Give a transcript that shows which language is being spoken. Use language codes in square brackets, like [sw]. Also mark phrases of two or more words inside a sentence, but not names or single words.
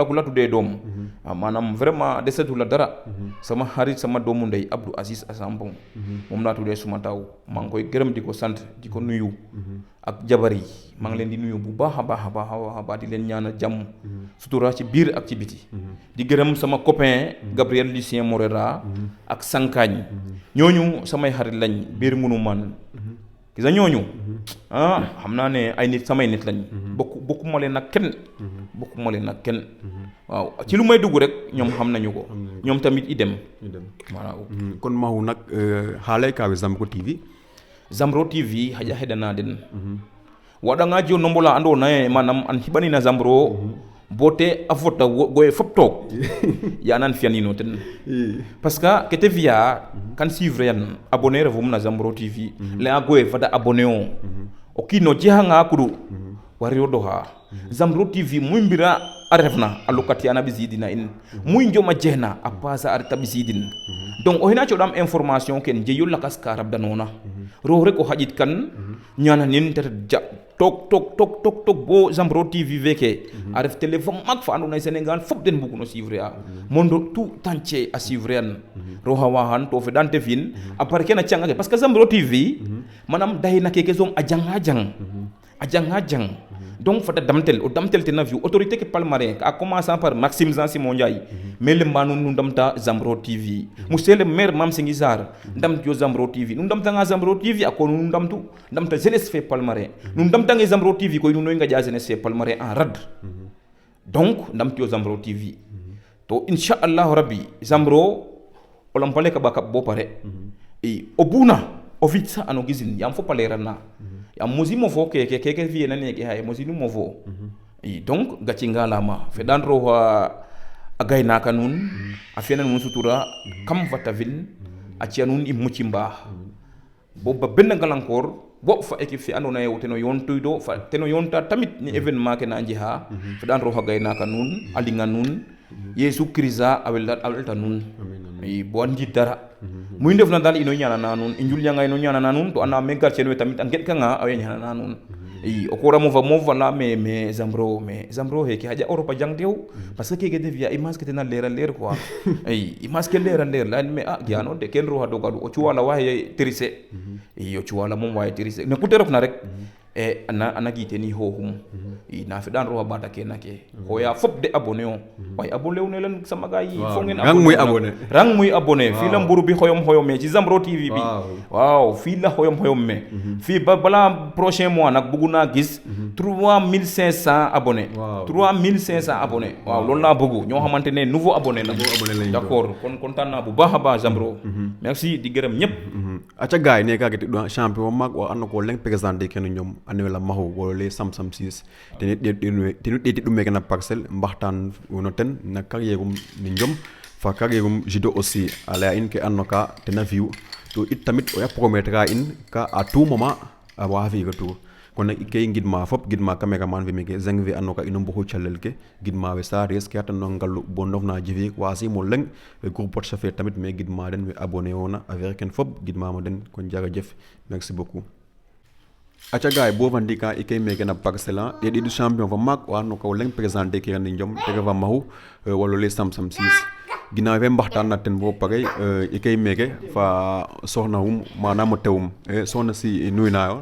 [wo] ku la tuddee doom maanaam vraiment desetu la dara sama xarit sama doomu ndey Abdou Aziz Assambon moom laa tuddee suma taw maa ngi koy gërëm di ko sant di ko nuyu ak jabar yi maa ngi leen di nuyu bu baax a baax di leen ñaanal jàmm sutura ci biir ak ci biti di gërëm sama copain Gabriel Lucien Morera ak Sankaañ ñooñu samay xarit lañ biir ngunu man gis nga ñooñu xam naa ne ay nit samay nit lañ bokkuma leen nag kenn waaw ci lu may dugg rek ñoom xam nañu ko ñoom tamit idem waaw [srr] kon mahu nag haalay kawe Zambro TV haja heɗana den waɗanga jo nombola andona e manam an hiɓanina Zambro bote a fota goye fop took yanan fiyanino ten [fr] parce que [srr] kete fiya kan suivre yan abonné refum na Zambro TV leya goye fada abonné o kiino jehanga kudu wari o doxa Zambro TV muy mbira a refna a lokatiyana ɓisidina in muy njoma jehna a pasa a reta ɓisidin donc o xena coɗam information ken jeyo lakas ka rabdanona roog rek o xaƴit kan ñananin te ret tok bo Zambro TV veke a ref télé fa mag fa andoona yee Sénégal fop den mbugu no suivre a [fr] monde tout entier [srr] a suivre an roxa waxan to feɗan te fi'in a part kene a cang ake [fr] parce que [srr] Zambro TV manam dayina keke soom a janga jang donc fata damtel o damtel tena fi'u autorité ke Palmarin a [fr] commençant par [srr] Maxime Jean Simon Ndiaye mais lemba nuun nu ndamta Zambro TV [fr] monsieur le maire [srr] Mame Sengi Sarr ndamtyo Zambro TV nu ndamtanga Zambro TV a ko nu ndamta jeunesse fe Palmarin nu ndamtange Zambro TV koy nuno ngaƴa jeunesse fe Palmarin en rad donc ndamtyo Zambro TV to inchallahu rabbi Zambro o lampale ka ɓa kaɓ bo pare i o buna o fit sa ano gisin yam fop a leranna yam mosimo fo keke fiyena neke xaye mosinimo fo i donc gaci ngalama feɗan roxa a gaynaka nuun a fiyana nuun sutura kam fata fin a ci'a nuun i muci mbaax bo ba benn ngalankor bo fa équipe fe andoona yee ten o yoontoydo fa ten o yoonta tamit ni événement ke na njexa feɗan roxa gaynaka nuun a linga nuun Yesu Krista a welta nuun i bo a ndiid dara muy ndefna daal ino ñaanana nuun i njulyanga ino ñaanana nuun to anda me garcien we tamit a ngeɗkanga a we ñaanana nuun i o koora mofa la mais Zambro xeke xaƴa Europe a jang tew [fr] parce que [srr] keke te fi'a image ke tena leera leer quoi i image ke leera leer leyan me giyano de ken roxa dogadu o cuwala waxe trise i o cuwala moom waxe trise ne ku te rokna rek ana giiteni xooxum i na feɗan roxa ɓaata kena ke xoya fop de abonné o way abonné u ne len [wo] sama gars yi fo ngeen rang muy abonné fii la mburu bi xoyom me ci Zambro TV bi waaw fii la xoyom me fii ba bala [fr] prochain mois [wo] nag bëggu naa gis 3500 abonné 3500 abonné waaw loolu laa bëggu ñoo xamante ne [fr] nouveau abonné [wo] la d'accord kon kontaan naa bu baax a baax Zambro merci di gërëm ñëpp [srr] aca gaay ne kage tiɗo champion mag o anno ko leng présenté kene ñoom annuela maxu wala les Sam 6 tenu ɗeeti ɗum meke na parcelle mbaxtaan wono ten na carrière ni njom fa [fr] carrière judo aussi [srr] a laya in ke anno ka tena fi'u to it tamit o ya promettre a in ka [fr] à tout moment [srr] a waxa fi retour kon nak ke ngidma fop gidma cameraman fe meke zeng fe anno ka ino mboxu calel ke gidma we sares ke atano ngalu bo ndofna jifi wasi mo leng groupe WhatsApp fe tamit me gidma den we abonné wona avec ken fop gidma mo den kon jërëjëf [fr] merci beaucoup [srr] aca gaay bo vandika i kay meke na parcelle a ɗiɗi champion fa maak o anno ka o leng présenté ke randi njom tege fa maxu wala les Sam 6 ginnaaw fe mbaxtaan na ten bo pare i kay meke fa soxna wum manam o tewum soxna si nuy nayo